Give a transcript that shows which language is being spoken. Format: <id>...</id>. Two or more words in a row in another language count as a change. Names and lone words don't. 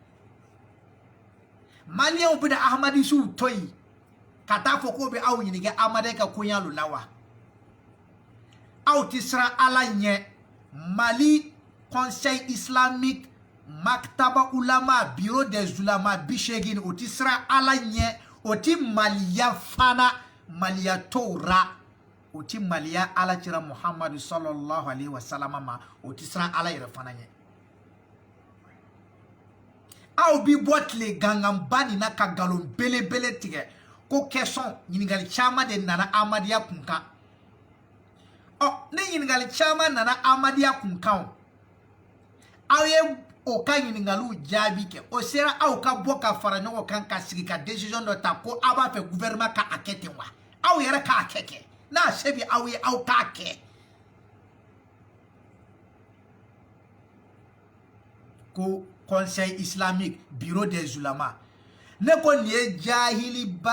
<bm>maliyɛnw bɛna Ahmadisiw to yen ka taa fɔ k'o bɛ aw ɲininka Ahmadiyya ka koɲɛ la wa aw tɛ siran ala ɲɛ Mali</bm> <fr>Conseil islamique</fr> <ar>مكتبة علماء</ar> <fr>bureau des ulama</fr> <bm>80 o tɛ siran ala ɲɛ o tɛ maliya fana maliya tɔw ra o tɛ maliya ala cira Muhammadu</bm> <ar>صلى الله عليه وسلم</ar> <bm>ma o tɛ siran ala yɛrɛ fana ɲɛ aw bi bɔ tile ganganba nin na ka nkalon belebele tigɛ ko question ɲininkali caman de nana Ahmadiyya kun kan ne ɲininkali caman nana Ahmadiyya kun kan aw ye o ka ɲininkaliw jaabi kɛ o sera aw ka bɔ ka fara ɲɔgɔn kan ka sigi ka décision dɔ ta ko aw b'a fɛ gouvernement ka a kɛ ten wa aw yɛrɛ k'a kɛ n'a se bi aw ye aw k'a kɛ ko</bm> <fr>Conseil islamique bureau des ulama</fr> <bm>ne ko nin ye jahili</bm>